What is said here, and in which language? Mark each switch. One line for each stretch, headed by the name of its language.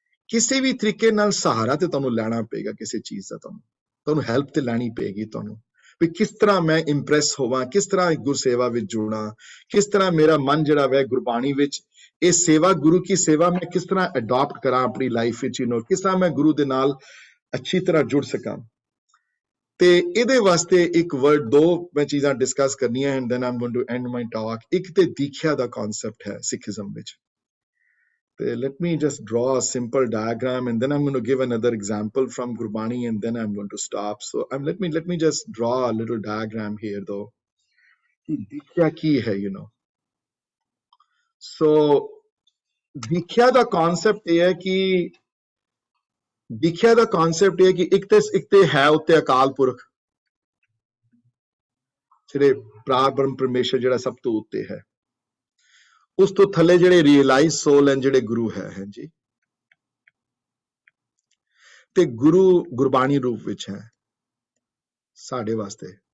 Punjabi: ਕਿਸੇ ਵੀ ਤਰੀਕੇ ਨਾਲ ਸਹਾਰਾ ਤੇ ਤੁਹਾਨੂੰ ਲੈਣਾ ਪਏਗਾ ਕਿਸੇ ਚੀਜ਼ ਦਾ, ਤੁਹਾਨੂੰ ਹੈਲਪ ਤੇ ਲੈਣੀ ਪਏਗੀ ਤੁਹਾਨੂੰ, ਵੀ ਕਿਸ ਤਰ੍ਹਾਂ ਮੈਂ ਇੰਪ੍ਰੈਸ ਹੋਵਾਂ, ਕਿਸ ਤਰ੍ਹਾਂ ਗੁਰਸੇਵਾ ਵਿੱਚ ਜੁੜਾਂ, ਕਿਸ ਤਰ੍ਹਾਂ ਮੇਰਾ ਮਨ ਜਿਹੜਾ ਵੈ ਗੁਰਬਾਣੀ ਵਿੱਚ ਇਹ ਸੇਵਾ, ਗੁਰੂ ਕੀ ਸੇਵਾ ਮੈਂ ਕਿਸ ਤਰ੍ਹਾਂ ਅਡਾਪਟ ਕਰਾਂ ਆਪਣੀ ਲਾਈਫ ਵਿੱਚ, ਕਿਸ ਤਰ੍ਹਾਂ ਮੈਂ ਗੁਰੂ ਦੇ ਨਾਲ ਅੱਛੀ ਤਰ੍ਹਾਂ ਜੁੜ ਸਕਾਂ। ਤੇ ਇਹਦੇ ਵਾਸਤੇ ਇੱਕ ਵਰਡ, ਦੋ ਮੈਂ ਚੀਜ਼ਾਂ ਡਿਸਕਸ ਕਰਨੀਆਂ
English: And then I'm going to end my talk.
Punjabi: ਇੱਕ ਤੇ ਦੀਖਿਆ ਦਾ ਕਨਸੈਪਟ ਹੈ ਸਿੱਖੀਜ਼ਮ ਵਿੱਚ।
English: Let me just draw a simple diagram and then I'm going to give another example from Gurbani and then I'm going to stop. So let me just draw a little diagram here though.
Punjabi: Dikhya ki hai,
English: you know.
Punjabi: So Dikhya da concept hai ki Dikhya da concept hai ki ek te hai utte akal purkh, ਜਿਹੜੇ ਪ੍ਰਾਪਰਮ ਪਰਮੇਸ਼ਰ ਜਿਹੜਾ ਸਭ ਤੋਂ ਉੱਤੇ ਹੈ, ਉਸ ਤੋਂ ਥੱਲੇ ਜਿਹੜੇ ਰੀਅਲਾਈਜ਼ ਸੋਲ ਹਨ, ਜਿਹੜੇ ਗੁਰੂ ਹੈ ਜੀ, ਤੇ ਗੁਰੂ ਗੁਰਬਾਣੀ ਰੂਪ ਵਿੱਚ ਹੈ ਸਾਡੇ ਵਾਸਤੇ।